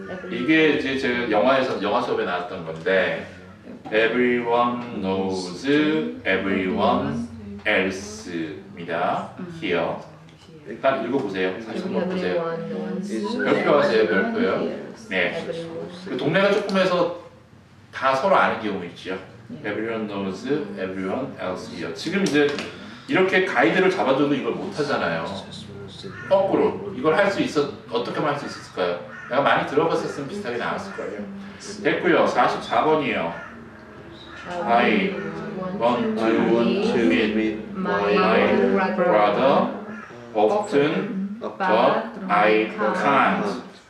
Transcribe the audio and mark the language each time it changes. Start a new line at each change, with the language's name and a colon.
Korean: 이게 이제 제가 영화 수업에 나왔던 건데
English: everyone knows everyone else
Korean: 입니다.
English: here.
Korean: 일단 읽어보세요. 43번 보세요. 별표하세요, 별표요. 네. 그 동네가 조금 해서 다 서로 아는 경우 있죠.
English: Everyone knows everyone else here.
Korean: 지금 이제 이렇게 가이드를 잡아줘도 이걸 못 하잖아요. 거꾸로 이걸 할 수 있어 어떻게 할 수 있을까요? 내가 많이 들어봤었으면 비슷하게 나왔을 거예요. 됐고요. 44번이에요.
English: I want to meet my brother often, but I can't.